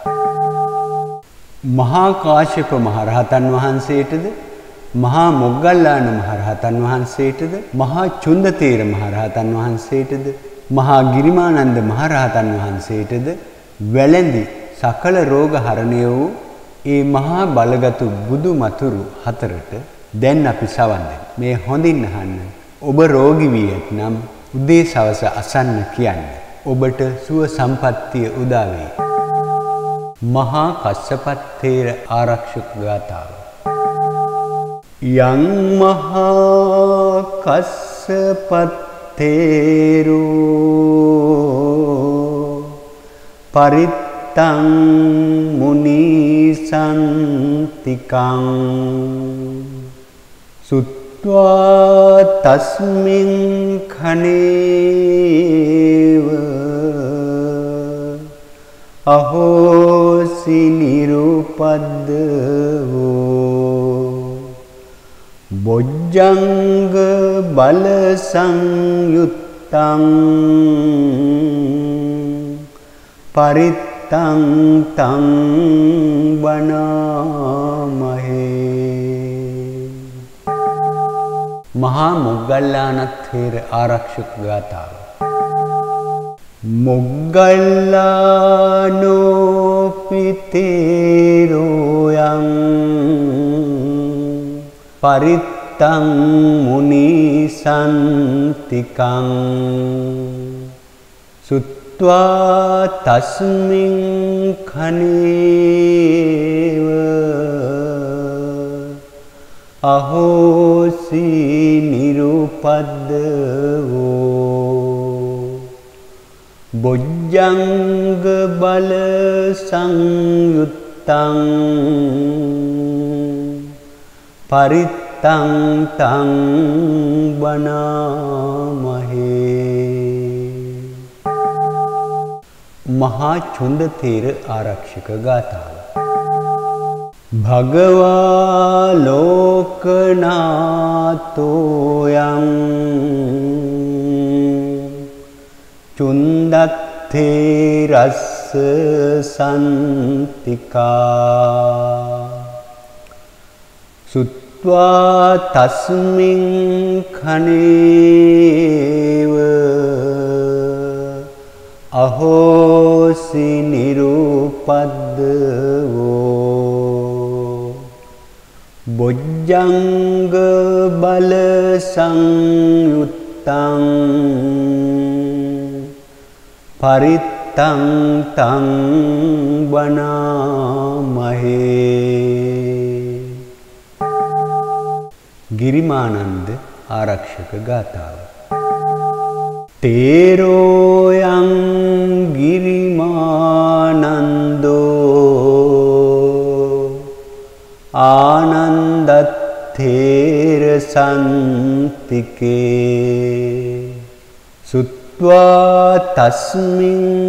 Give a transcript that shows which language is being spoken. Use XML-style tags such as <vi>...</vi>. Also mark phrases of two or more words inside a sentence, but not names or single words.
<si>මහා කාශ්‍යප මහරහතන් වහන්සේටද මහා මොග්ගල්ලාන මහරහතන් වහන්සේටද මහා චුන්දතේර මහරහතන් වහන්සේටද මහා ගිරිමානන්ද මහරහතන් වහන්සේටද වැළඳි සකල රෝග හරණය වූ ඒ මහා බලගතු බුදු මතුරු හතරට දැන් අපි සවන් දෙමු. මේ හොඳින් අහන්න. ඔබ රෝගී වී ඇතනම් උදේ සවස අසන්න කියන්න. ඔබට සුව සම්පත්තිය උදා වේ. මහා කස්සපත් තේර ආරක්ෂක ගාථාව.</si> <pi>යං මහා කස්සපත් තේරෝ පරිත්තං මුනි සන්තිකං සුත්වා තස්මින් khනේව අහෝසි නිරුපද්දවෝ බොජ්ජංග බල සංයුත්තං පරිත්තං තං වනාමහේ.</pi> <si>මහා මොග්ගල්ලාන තේර ආරක්ෂක ගාථාව.</si> <pi>මොග්ගල්ලානෝ පිතේරෝ යං පරිත්තං මුනි සන්තිකං සුත්වා තස්මින් khනේව අහෝසි නිරුපද්දවෝ බොජ්ජංග බල සංයුත්තං පරිත්තං තං වනාමහේ.</pi> <si>මහා චුන්දතේර ආරක්ෂක ගාථාව.</si> <pi>භගවා ලෝකනාතෝ යං චුන්දත්තේරස්ස සන්තිකා සුත්වා තස්මින් khනේව අහෝසි නිරුපද්දවෝ බොජ්ජංග බල සංයුත්තං පරිත්තං තං වනාමහේ.</pi> <si>ගිරිමානන්ද ආරක්ෂක ගාථාව.</si> <pi>තේරෝ යං ගිරිමානන්දෝ ආනන්දත්තේර සන්තිකේ සුත්වා තස්මින්</pi>